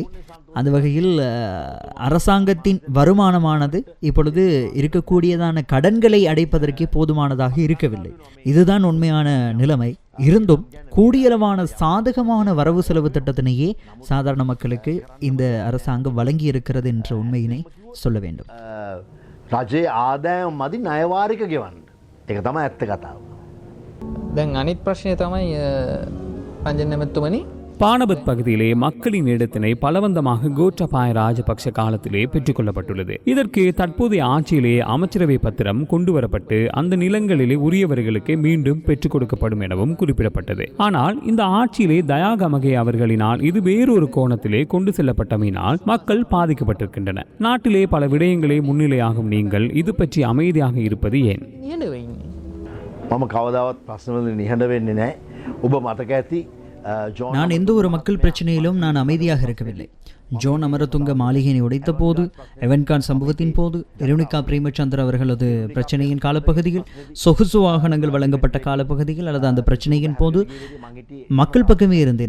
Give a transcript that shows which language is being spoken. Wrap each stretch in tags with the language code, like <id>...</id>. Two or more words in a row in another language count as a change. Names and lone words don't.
<ta>அந்த வகையில் அரசாங்கத்தின் வருமானமானது இப்பொழுது இருக்கக்கூடியதான கடன்களை அடைப்பதற்கே போதுமானதாக இருக்கவில்லை. இதுதான் உண்மையான நிலைமை. இருந்தும் கூடியளவான சாதகமான வரவு செலவு திட்டத்தினையே சாதாரண மக்களுக்கு இந்த அரசாங்கம் வழங்கி இருக்கிறது என்ற உண்மையினை சொல்ல வேண்டும்.</ta> <si>රජයේ ආදායම් මදි ණයවාරික ගෙවන්න. ඒක තමයි ඇත්ත කතාව. දැන් අනිත් ප්‍රශ්නය තමයි රංජන් නැමැතුමනි,</si> <ta>பானபத் பகுதியிலே மக்களின் இடத்தினை பலவந்தமாக கோட்டாபாய ராஜபக்ஷ காலத்திலே பெற்றுக்கொள்ளப்பட்டுள்ளது. இதற்கு தற்போதைய ஆட்சியிலே அமைச்சரவை பத்திரம் கொண்டுவரப்பட்டு அந்த நிலங்களிலே உரியவர்களுக்கு மீண்டும் பெற்றுக் கொடுக்கப்படும் எனவும் குறிப்பிடப்பட்டது. ஆனால் இந்த ஆட்சியிலே தயாகமகே அவர்களினால் இது வேறொரு கோணத்திலே கொண்டு செல்லப்பட்டமையினால் மக்கள் பாதிக்கப்பட்டிருக்கின்றனர். நாட்டிலே பல விடயங்களே முன்னிலையாகும் நீங்கள் இது பற்றி அமைதியாக இருப்பது ஏன்?</ta> <si>මම කවදාවත් ප්‍රශ්නවලදී නිහඬ වෙන්නේ නැහැ. ඔබ මතක ඇති</si> <ta>நான் எந்த ஒரு மக்கள் பிரச்சனையிலும் நான் அமைதியாக இருக்கவில்லை. ஜோன் அமரதுங்க மாளிகையை உடைத்த போது, எவன்கான் சம்பவத்தின் போது, இரணிகா பிரேமச்சந்திர அவர்களது பிரச்சனையின் காலப்பகுதியில், சொகுசு வாகனங்கள் வழங்கப்பட்ட காலப்பகுதியில் அல்லது அந்த பிரச்சனையின் போது மக்கள் பக்கமே இருந்தேன்.</ta>